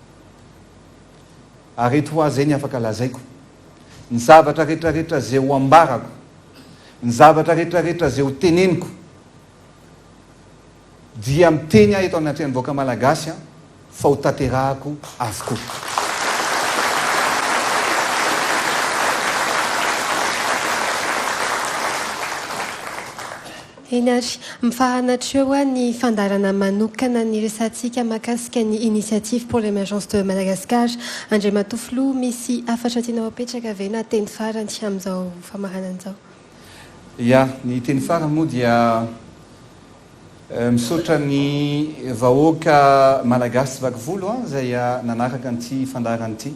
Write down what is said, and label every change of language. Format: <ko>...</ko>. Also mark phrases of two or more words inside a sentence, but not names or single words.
<mg>areto ho azy zay ny afaka lazaiko ny zavatra rehetrarehetra zay ho ambarako ny zavatra rehetrarehetra zay ho teneniko dia miteny aho eto anatrany voaka malagasy a fa ho tanterahako avokoa. Eny ary mifahanatra eo a ny fandarana manokana ny resantsika mahakasika ny</mg> <fr>initiative pour l'émergence de Madagascar.</fr> <mg>Andriamatoa Filoha misy afatra tianao apetraka ve na teny farany amin'izao famahanan'izao? Ya, ny teny farany moa dia misaotra ny vahoaka malagasy tsy vaky volo zay nanaraka an'ity fandarana ity.</mg>